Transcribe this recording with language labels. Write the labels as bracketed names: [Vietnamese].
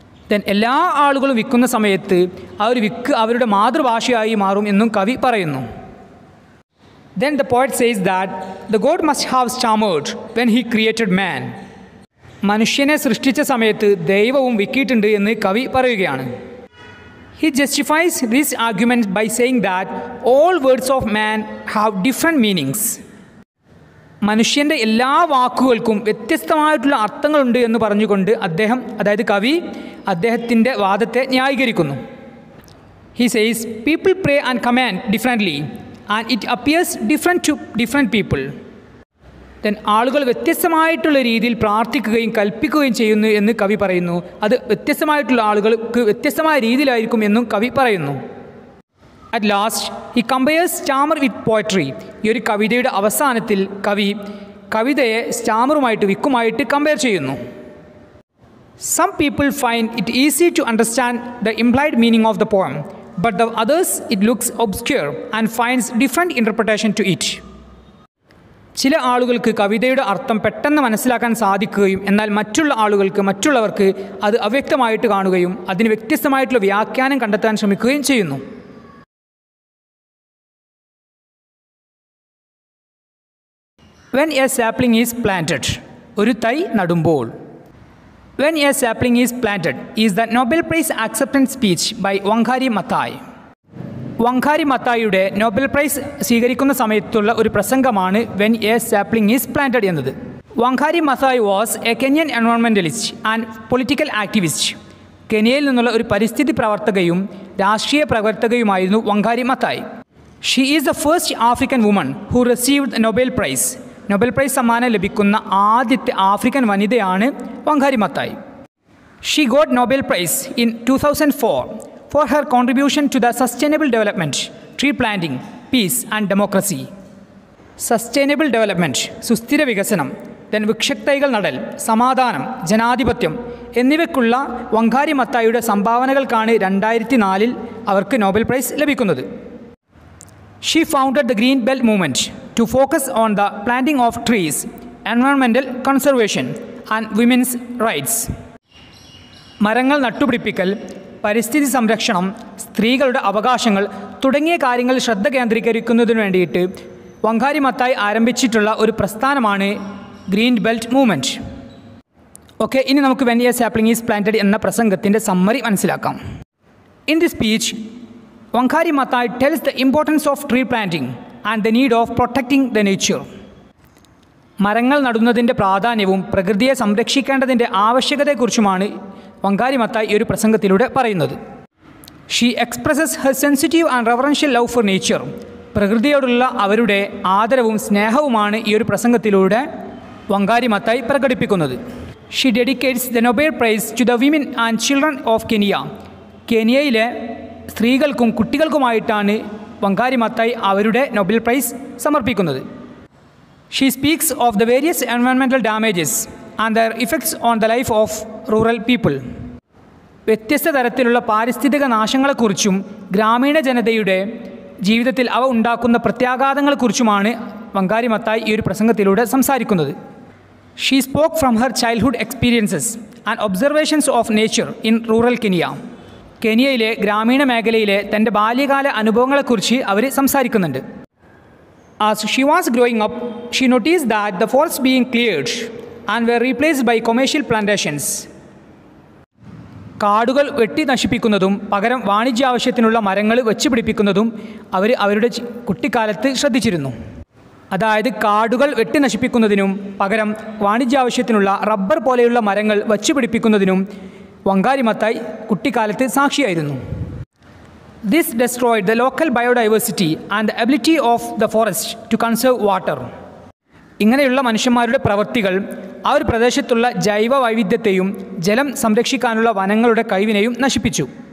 [Malayalam] Then എല്ലാ ആളുകളും വിക്കുന്ന സമയത്ത് ആ ഒരു വിക്ക് അവരുടെ മാതൃഭാഷയായി മാറും എന്നും കവി പറയുന്നു. [English] Then the poet says that the God must have stammered when he created man. [Malayalam] മനുഷ്യനെ സൃഷ്ടിച്ച സമയത്ത് ദൈവവും വിക്കിയിട്ടുണ്ട് എന്ന് കവി പറയുകയാണ്. [English] He justifies this argument by saying that all words of man have different meanings. [Malayalam] മനുഷ്യൻ്റെ എല്ലാ വാക്കുകൾക്കും വ്യത്യസ്തമായിട്ടുള്ള അർത്ഥങ്ങളുണ്ട് എന്ന് പറഞ്ഞുകൊണ്ട് അദ്ദേഹം, അതായത് കവി, അദ്ദേഹത്തിൻ്റെ വാദത്തെ ന്യായീകരിക്കുന്നു. [English] He says people pray and command differently and it appears different to different people. [Malayalam] Then ആളുകൾ വ്യത്യസ്തമായിട്ടുള്ള രീതിയിൽ പ്രാർത്ഥിക്കുകയും കൽപ്പിക്കുകയും ചെയ്യുന്നു എന്ന് കവി പറയുന്നു. അത് വ്യത്യസ്തമായിട്ടുള്ള ആളുകൾക്ക് വ്യത്യസ്തമായ രീതിയിലായിരിക്കും എന്നും കവി പറയുന്നു. [English] At last, he compares stammer with poetry. [Malayalam] ഈ ഒരു കവിതയുടെ അവസാനത്തിൽ കവി കവിതയെ സ്റ്റാമറുമായിട്ട് വിക്കുമായിട്ട് കമ്പയർ ചെയ്യുന്നു. [English] Some people find it easy to understand the implied meaning of the poem, but the others it looks obscure and finds different interpretation to it. [Malayalam] ചില ആളുകൾക്ക് കവിതയുടെ അർത്ഥം പെട്ടെന്ന് മനസ്സിലാക്കാൻ സാധിക്കുകയും എന്നാൽ മറ്റുള്ളവർക്ക് അത് അവ്യക്തമായിട്ട് കാണുകയും അതിന് വ്യത്യസ്തമായിട്ടുള്ള വ്യാഖ്യാനം കണ്ടെത്താൻ ശ്രമിക്കുകയും ചെയ്യുന്നു. [English] When a sapling is planted, [Malayalam] ഒരു തൈ നടുമ്പോൾ. [English] When a sapling is planted is the Nobel Prize acceptance speech by Wangari Maathai. [Malayalam] വങ്കാരി മത്തായിയുടെ നോബൽ പ്രൈസ് സ്വീകരിക്കുന്ന സമയത്തുള്ള ഒരു പ്രസംഗമാണ് When a sapling is planted എന്നത്. [English] Wangari Maathai was a Kenyan environmentalist and political activist. [Malayalam] കെനിയയിൽ നിന്നുള്ള ഒരു പരിസ്ഥിതി പ്രവർത്തകയും രാഷ്ട്രീയ പ്രവർത്തകയുമായിരുന്നു വങ്കാരി Mathai. [English] She is the first African woman who received Nobel Prize. [Malayalam] Nobel prize സമ്മാനം ലഭിക്കുന്ന ആദ്യത്തെ ആഫ്രിക്കൻ വനിതയാണ് വങ്കാരി Mathai. [English] She got Nobel Prize in 2004 for her contribution to the sustainable development, tree planting, peace and democracy. [Malayalam] Sustainable development, സുസ്ഥിര വികസനം, then വൃക്ഷത്തൈകൾ നടൽ, സമാധാനം, ജനാധിപത്യം എന്നിവയ്ക്കുള്ള വങ്കാരി മത്തായിയുടെ സംഭാവനകൾക്കാണ് 2004 അവർക്ക് നോബൽ പ്രൈസ് ലഭിക്കുന്നത്. [English] She founded the Green Belt movement to focus on the planting of trees, environmental conservation and women's rights. [Malayalam] മരങ്ങൾ നട്ടുപിടിപ്പിക്കൽ, പരിസ്ഥിതി സംരക്ഷണം, സ്ത്രീകളുടെ അവകാശങ്ങൾ തുടങ്ങിയ കാര്യങ്ങൾ ശ്രദ്ധ കേന്ദ്രീകരിക്കുന്നതിന് വേണ്ടിയിട്ട് വങ്കാരി മത്തായി ആരംഭിച്ചിട്ടുള്ള ഒരു പ്രസ്ഥാനമാണ് ഗ്രീൻ ബെൽറ്റ് മൂവ്മെൻറ്റ്. ഓക്കെ, ഇനി നമുക്ക് when A sapling is planted എന്ന പ്രസംഗത്തിൻ്റെ സമ്മറി മനസ്സിലാക്കാം. [English] In the speech Wangari Maathai tells the importance of tree planting and the need of protecting the nature. [Malayalam] മരങ്ങൾ നടുന്നതിൻ്റെ പ്രാധാന്യവും പ്രകൃതിയെ സംരക്ഷിക്കേണ്ടതിൻ്റെ ആവശ്യകതയെക്കുറിച്ചുമാണ് വങ്കാരി മത്തായി ഈ ഒരു പ്രസംഗത്തിലൂടെ പറയുന്നത്. [English] She expresses her sensitive and reverential love for nature. [Malayalam] പ്രകൃതിയോടുള്ള അവരുടെ ആദരവും സ്നേഹവുമാണ് ഈ ഒരു പ്രസംഗത്തിലൂടെ വങ്കാരി മത്തായി പ്രകടിപ്പിക്കുന്നത്. [English] She dedicates the Nobel Prize to the women and children of Kenya. [Malayalam] കെനിയയിലെ സ്ത്രീകൾക്കും കുട്ടികൾക്കുമായിട്ടാണ് വങ്കാരി മത്തായി അവരുടെ നൊബേൽ പ്രൈസ് സമർപ്പിക്കുന്നത്. [English] She speaks of the various environmental damages and their effects on the life of rural people. [Malayalam] വ്യത്യസ്ത തരത്തിലുള്ള പാരിസ്ഥിതിക നാശങ്ങളെക്കുറിച്ചും ഗ്രാമീണ ജനതയുടെ ജീവിതത്തിൽ അവ ഉണ്ടാക്കുന്ന പ്രത്യാഘാതങ്ങളെക്കുറിച്ചുമാണ് വങ്കാരി മത്തായി ഈ ഒരു പ്രസംഗത്തിലൂടെ സംസാരിക്കുന്നത്. [English] She spoke from her childhood experiences and observations of nature in rural Kenya. [Malayalam] കെനിയയിലെ ഗ്രാമീണ മേഖലയിലെ തൻ്റെ ബാല്യകാല അനുഭവങ്ങളെക്കുറിച്ച് അവർ സംസാരിക്കുന്നുണ്ട്. [English] As she was growing up, she noticed that the forests being cleared and were replaced by commercial plantations. [Malayalam] കാടുകൾ വെട്ടി നശിപ്പിക്കുന്നതും പകരം വാണിജ്യാവശ്യത്തിനുള്ള മരങ്ങൾ വെച്ചുപിടിപ്പിക്കുന്നതും അവർ അവരുടെ കുട്ടിക്കാലത്ത് ശ്രദ്ധിച്ചിരുന്നു. അതായത് കാടുകൾ വെട്ടി നശിപ്പിക്കുന്നതിനും പകരം വാണിജ്യാവശ്യത്തിനുള്ള റബ്ബർ പോലെയുള്ള മരങ്ങൾ വച്ചുപിടിപ്പിക്കുന്നതിനും വങ്കാരി മത്തായി കുട്ടിക്കാലത്ത് സാക്ഷിയായിരുന്നു. [English] This destroyed the local biodiversity and the ability of the forest to conserve water. [Malayalam] ഇങ്ങനെയുള്ള മനുഷ്യന്മാരുടെ പ്രവൃത്തികൾ ആ ഒരു പ്രദേശത്തുള്ള ജൈവ വൈവിധ്യത്തെയും ജലം സംരക്ഷിക്കാനുള്ള വനങ്ങളുടെ കഴിവിനെയും നശിപ്പിച്ചു.